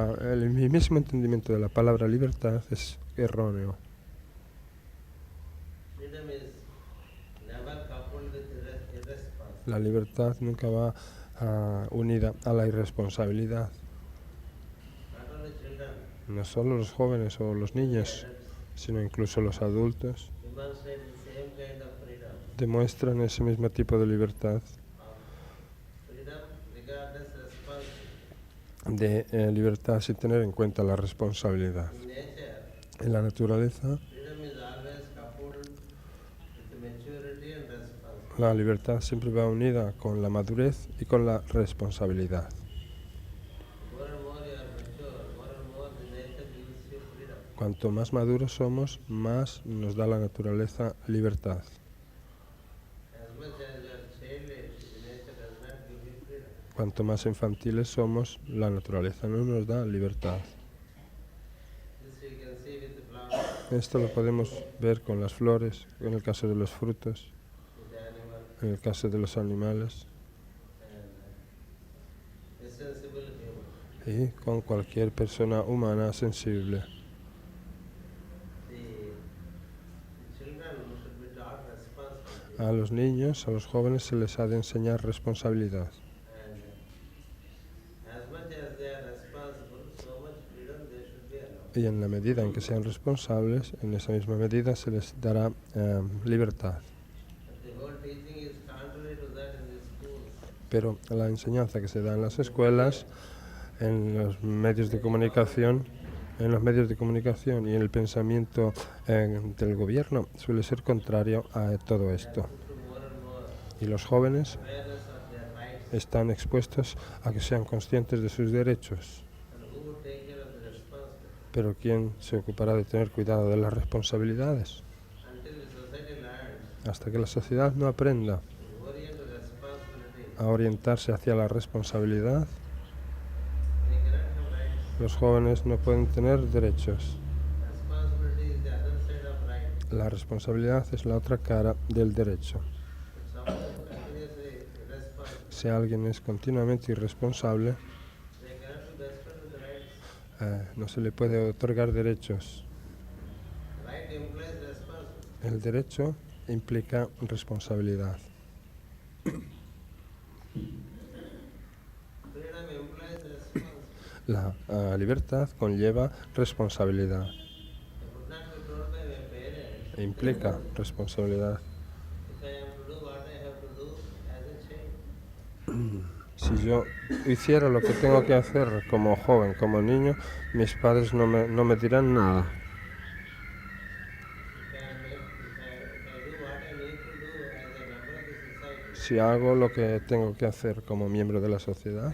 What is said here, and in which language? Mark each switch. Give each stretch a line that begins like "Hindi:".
Spanish: El mismísimo entendimiento de la palabra libertad es erróneo.
English: Freedom is never coupled with irresponsibility.
Spanish: La libertad nunca va unida a la irresponsabilidad.
English: Not only children,
Spanish: No solo los jóvenes o los niños, sino incluso los adultos
English: demonstrate the same kind of freedom.
Spanish: demuestran ese mismo tipo de libertad,
English: Freedom regardless responsibility.
Spanish: de libertad sin tener en cuenta la responsabilidad.
English: In nature,
Spanish: En la naturaleza,
English: freedom is always coupled with maturity and responsibility.
Spanish: la libertad siempre va unida con la madurez y con la responsabilidad.
English: More and more you are mature, more and more the nature gives you freedom.
Spanish: Cuanto más maduros somos, más nos da la naturaleza libertad.
English: As much as you are childish, the nature does not give you freedom.
Spanish: Cuanto más infantiles somos, la naturaleza no nos da libertad.
English: This you can see with the flowers,
Spanish: Esto lo podemos ver con las flores, en el caso de los frutos,
English: with the animal,
Spanish: en el caso de los animales
English: and a sensible human.
Spanish: y con cualquier persona humana sensible.
English: The children should be taught responsibility.
Spanish: A los niños, a los jóvenes se les ha de enseñar responsabilidad.
English: And as much as they are responsible, so much freedom they should be allowed.
Spanish: Y en la medida en que sean responsables, en esa misma medida se les dará libertad.
English: But the whole teaching is contrary to that in the schools.
Spanish: Pero la enseñanza que se da en las escuelas, en los medios de comunicación, y en el pensamiento del gobierno suele ser contrario a todo esto.
English: To more and more
Spanish: Y los jóvenes
English: awareness of their rights
Spanish: están expuestos a que sean conscientes de sus derechos.
English: and who would take care of the responsibility.
Spanish: Pero ¿quién se ocupará de tener cuidado de las responsabilidades?
English: Until the society learns
Spanish: Hasta que la sociedad no aprenda
English: to orient to responsibility,
Spanish: a orientarse hacia la responsabilidad,
English: they cannot have rights.
Spanish: los jóvenes no pueden tener derechos.
English: Responsibility is the other side of right.
Spanish: La responsabilidad es la otra cara del derecho.
English: If someone is continuously irresponsible,
Spanish: Si alguien es continuamente irresponsable,
English: they cannot be best friends with the rights.
Spanish: no se le puede otorgar derechos.
English: Right implies responsibility.
Spanish: El derecho implica responsabilidad.
English: Freedom implies responsibility.
Spanish: La libertad conlleva responsabilidad
English: It would not be told by my parents.
Spanish: e implica responsabilidad.
English: If I am to do what I have to do as a child,
Spanish: Si yo hiciera lo que tengo que hacer como joven, como niño, mis padres no me dirán nada.
English: if I do what I need to do as a member of the society,
Spanish: Si hago lo que tengo que hacer como miembro de la sociedad,